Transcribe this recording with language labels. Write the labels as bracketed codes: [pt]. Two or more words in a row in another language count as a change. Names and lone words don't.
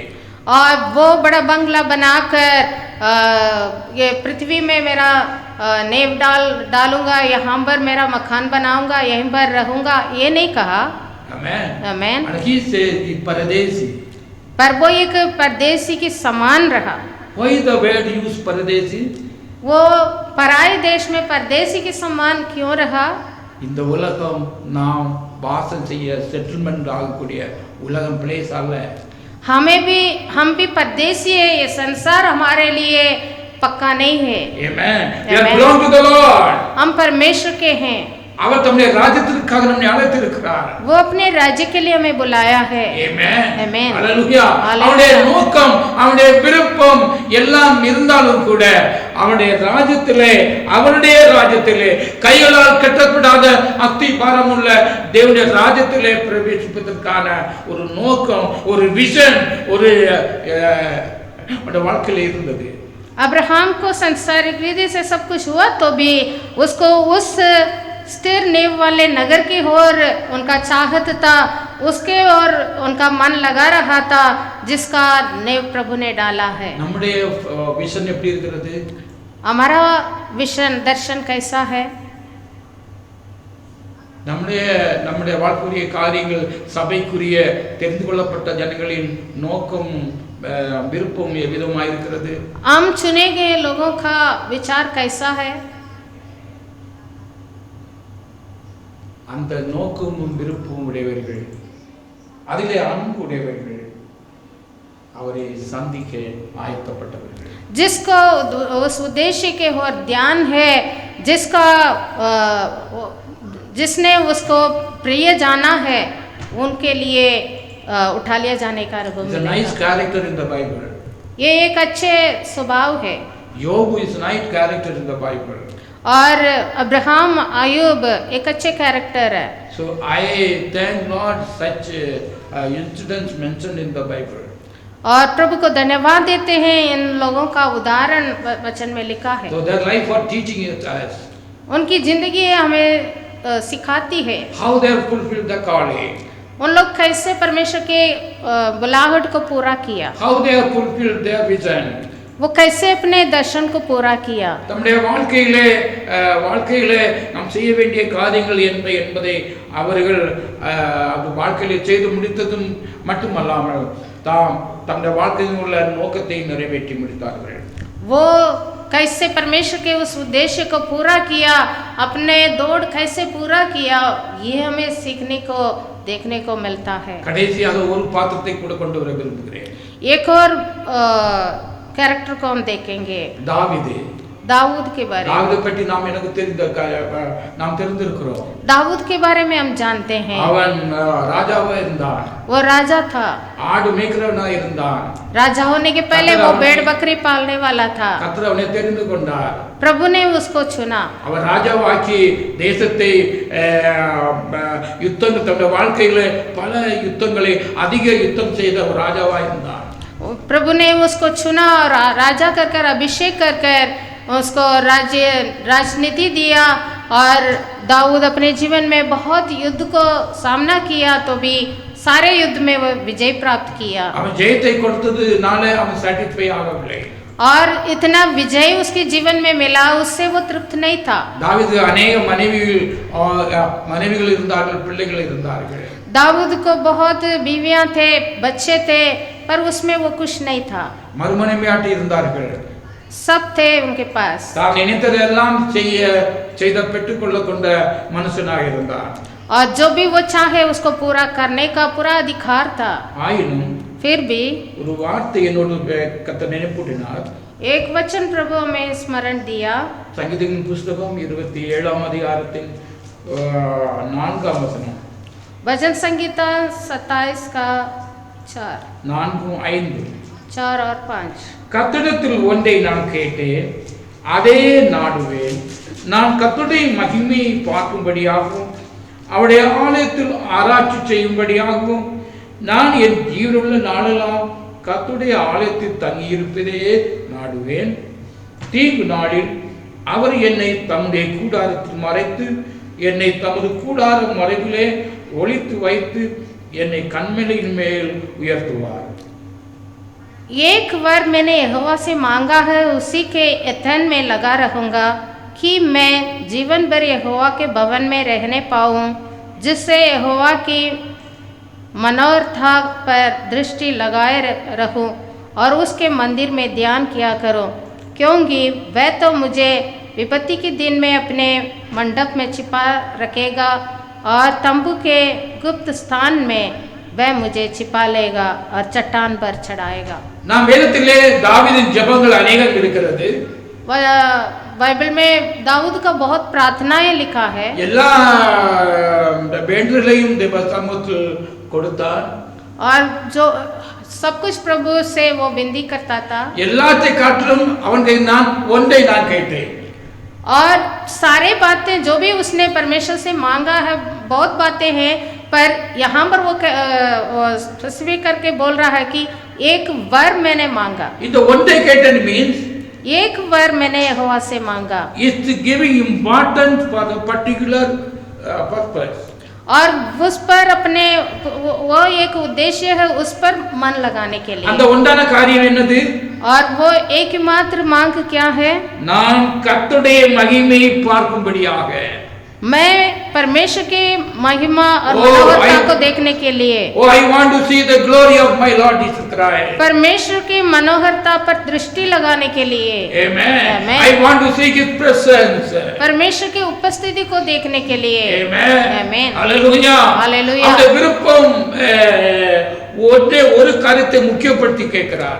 [hi] और वो बड़ा बंगला बनाकर ये पृथ्वी में मेरा नेव डालूंगा, यहाँ पर मेरा मकान बनाऊंगा, यहीं पर रहूंगा, ये नहीं कहा. [en] Amen. [hi] आमीन. [en] And he says the परदेसी. [hi] पर वो एक परदेसी के समान रहा. [en] Why the word used paradesi? [hi] वो पराये देश में परदेसी के समान क्यों रहा? [ta] இந்த உலகம் நாம் வாசம் செய்ய செட்டில்மெண்ட் ஆகக்கூடிய உலகம் பிளேஸ் அல்ல. [hi] हम भी परदेसी है, ये संसार हमारे लिए पक्का नहीं है। [en] Amen. We are belong to the Lord. [hi] हम परमेश्वर के हैं। [ta] அவர் தம்முடைய ராஜ்யத்திற்காக நம்மை அழைத்திருக்கிறார். [hi] वो अपने राज्य के लिए हमें बुलाया है। [en] Amen. Amen. Hallelujah. [ta] அவருடைய நோக்கம், அவருடைய விருப்பம் எல்லாம் இருந்தாலும் கூட அவருடைய ராஜ்யத்திலே கைகளால் கட்டப்படாத அஸ்தி பாரமுள்ள தேவனுடைய ராஜ்யத்திலே பிரவேசிப்பதற்கான ஒரு நோக்கம், ஒரு விஷன், ஒரு வாழ்க்கையில இருந்தது. [hi] अब्राहम को संसारिक रीति से सब कुछ हुआ तो भी उसको उस स्थिर नींव वाले नगर की ओर उनका चाहत था, उसके और उनका मन लगा रहा था जिसका नींव प्रभु ने डाला है। [ta] நம்முடைய விஷன் எப்படி இருக்கிறது? [hi] हमारा विजन दर्शन कैसा है? [ta] நம்முடைய வாழ்க்கைய காரியங்கள், சபைக்குரிய தெரிந்து கொள்ளப்பட்ட ஜனங்களின் நோக்கம் விருப்பம் எவ்விதமாய் இருக்கிறது? [hi] हम चुने गए लोगों का विचार कैसा है? [ta] அந்த நோக்கமும் விருப்பமும் உடையவர்கள், அதிலே அன்பு உடையவர்கள், அவரை சந்திக்க ஆயத்தப்பட்டவர்கள். [hi] जिसको उस उद्देश्य के और ध्यान है, जिसने उसको प्रिय जाना है, उनके लिए उठा लिया जाने का अनुभव मिलेगा। [en] nice character in the Bible. [hi] ये एक अच्छे स्वभाव है। [en] Job is nice character in the Bible. [hi] और अब्राहम, अय्यूब एक अच्छे कैरेक्टर है। [en] So I thank Lord such incidents mentioned in the Bible. [hi] और प्रभु को धन्यवाद देते हैं, इन लोगों का उदाहरण वचन में लिखा है। [en] So their life for teaching us. [hi] उनकी जिंदगी हमें सिखाती है [en] How they have fulfilled the calling. [hi] उन लोग कैसे परमेश्वर के बुलाहट को पूरा किया, [en] How they have fulfilled their vision. [hi] वो कैसे अपने दर्शन को पूरा किया। [ta] நம்முடைய வாழ்க்கையிலே நாம் செய்ய வேண்டிய காரியங்கள் என்பதை அவர்கள் அது வாழ்க்கையிலே செய்து முடித்ததும் மட்டுமல்லாமல் தம்முடைய வாழ்க்கையில் உள்ள நோக்கத்தை நிறைவேற்றி முடித்தார்கள். [hi] वो कैसे परमेश्वर के उस उद्देश्य को पूरा किया, अपने दौड़ कैसे पूरा किया, ये हमें सीखने को देखने को मिलता है। [ta] கடைசியாக ஒரு பாத்திரத்தை கூட கொண்டு வர விரும்புகிறேன். [hi] एक और कैरेक्टर को हम देखेंगे, दाऊद के बारे में। [ta] दाऊद பற்றி நாம் தெரிந்திருக்கிறோம். [hi] दाऊद के बारे में हम जानते हैं। [ta] அவன் ராஜாவா இருந்தான். [hi] वो राजा था, [ta] ஆடு மேய்க்கிறவனா இருந்தான். [hi] राजा होने के पहले वो भेड़ बकरी पालने वाला था। [ta] கர்த்தர் அவனை தெரிந்து கொண்டார். [hi] प्रभु ने उसको चुना। [ta] அவர் ராஜாவாக்கி தேசத்தை யுத்தங்கள், தன்னுடைய வாழ்க்கையில பல யுத்தங்களை, அதிக யுத்தம் செய்த ஒரு ராஜாவா இருந்தான். [hi] प्रभु ने उसको चुना और राजा कर अभिषेक कर उसको राजनीति दिया। और दाऊद अपने जीवन में बहुत युद्ध को सामना किया तो भी सारे युद्ध में वो विजय प्राप्त किया। [ta] அவன் ஜெயத்தை கொடுத்ததுனால அவன் satisfy ஆகவில்லை. [hi] और इतना विजय उसके जीवन में मिला, उससे वो तृप्त नहीं था। [ta] दाऊद अनेक மனைவிகள் இருந்தார்கள், பிள்ளைகள் இருந்தார்கள். [hi] दाऊद को बहुत बीवियां थे, बच्चे थे, पर उसमें वो कुछ नहीं था। [ta] மறுமனைவியாட்டி இருந்தார்கள், [hi] सब थे उनके पास। [ta] தான் நினைத்ததெல்லாம் செய்த பெற்றுக்கொள்ள கொண்ட மனுஷனாக இருந்தார். [hi] और जो भी वो चाहे उसको पूरा करने का पूरा अधिकार था। [ta] ஆயினும் [hi] फिर भी [ta] ஒரு வார்த்தை என்னோடு கர்த்தர் நினைப்பூட்டினார். [hi] एक वचन प्रभु में स्मरण दिया। [ta] சங்கீதத்தின் புஸ்தகம் 27ஆம் அதிகாரத்தின் 4ஆம் வசனம். [hi] भजन संगीता 27 का 4, 4, 5. 4 और 5। [ta] கர்த்தரிடத்தில் ஒன்றை நான் கேட்டேன், அதே நாடுவேன். நான் கர்த்தருடைய மகிமையை பார்க்கும்படியாகவும் அவருடைய ஆலயத்தில் ஆராய்ச்சி செய்யும்படியாகவும் நான் என் ஜீவனுள்ள நாளெல்லாம் கர்த்தருடைய ஆலயத்தில் தங்கியிருப்பதையே நாடுவேன். தீங்கு நாளில் அவர் என்னை தம்முடைய கூடாரத்தில் மறைத்து, என்னை தமது கூடார மறைவிலே ஒளித்து வைத்து, என்னை கண்மலையின் மேல் உயர்த்துவார். [hi] एक वर मैंने यहोवा से मांगा है, उसी के यत्न में लगा रहूँगा कि मैं जीवन भर यहोवा के भवन में रहने पाऊँ, जिससे यहोवा की मनोरथा पर दृष्टि लगाए रहूँ और उसके मंदिर में ध्यान किया करो, क्योंकि वह तो मुझे विपत्ति के दिन में अपने मंडप में छिपा रखेगा और तंबू के गुप्त स्थान में वह मुझे छिपा लेगा और चट्टान पर चढ़ाएगा। [ta] நாம் வேதத்திலே தாவீதின் ஜெபங்கள் அநேகம் இருக்கிறது. [hi] बाइबल में दाऊद का बहुत प्रार्थनाएं लिखा है। [ta] எல்லா வேண்டுதலையும் தேவ சமூகத்தில் கொடுத்தார். [hi] और जो सब कुछ प्रभु से वो विनती करता था। [ta] எல்லாத்தை காட்டிலும் அவனுக்கு நான் ஒன்றை நான் கேட்டேன். [hi] और सारे बातें जो भी उसने परमेश्वर से मांगा है, बहुत बातें हैं, पर यहाँ पर वो स्पेसिफिक करके बोल रहा है कि एक वर मैंने मांगा। [ta] இந்த ஒன்றை கேட்டேன் மீன்ஸ் [hi] एक वर मैंने यहोवा से मांगा। [en] is giving importance for the particular purpose. [hi] और उस पर अपने वो एक उद्देश्य है, उस पर मन लगाने के लिए। [ta] அந்த ஒன்றான காரியம் என்னது? [hi] और वो एकमात्र मांग क्या है? [ta] நான் கர்த்தருடைய மகிமையை பார்க்கும்படியாக, [hi] मैं परमेश्वर की महिमा और मनोहरता को देखने के लिए। [en] Oh, I want to see the glory of my Lord Jesus Christ. [hi] परमेश्वर की मनोहरता पर दृष्टि लगाने के लिए। [en] Amen. Amen. I want to see His presence. परमेश्वर की उपस्थिति को देखने के लिए। Amen. Amen. Hallelujah. Hallelujah. [ta] அந்த விருப்பம் ஒரு காரியத்தை முக்கியப்படுத்தி கேட்கிறார்.